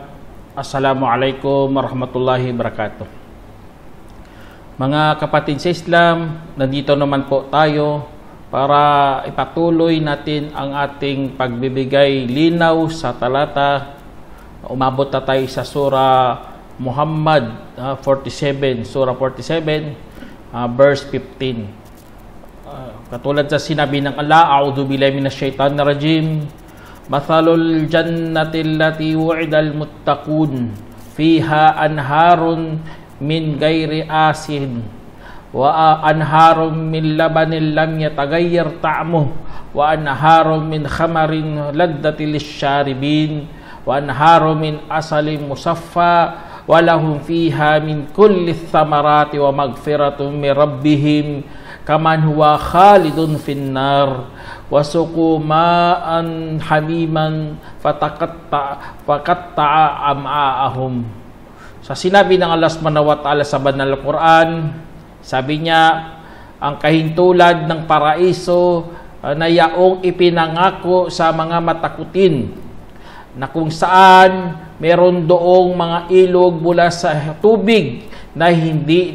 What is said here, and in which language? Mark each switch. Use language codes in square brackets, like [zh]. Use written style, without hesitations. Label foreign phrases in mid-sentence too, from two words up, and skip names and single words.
[ar] السلام عليكم ورحمة الله وبركاته. [tl] Mga kapatid sa Islam, nandito naman po tayo para ipatuloy natin ang ating pagbibigay linaw sa talata. Umabot na tayo sa surah Muhammad 47, surah 47, verse 15. Katulad sa sinabi ng Allah, [ar] أعوذ بالله من الشيطان الرجيم. مثل الجنة التي وعد المتقون فيها أنهار من غير آسن و وأنهار من لبن لم يتغير طعمه وأنهار من خمر لذة للشاربين وأنهار من عسل مصفى ولهم فيها من كل الثمرات ومغفرة من ربهم كمن هو خالد في النار وسقوا ماء حميما فقطع أمعاءهم. [tl] Sa sinabi ng Allah [ar] سبحانه وتعالى [tl] sa banal na Quran, sabi niya, ang kahintulad ng paraiso na yaong ipinangako sa mga matakutin, na kung saan meron doong mga ilog mula sa tubig na hindi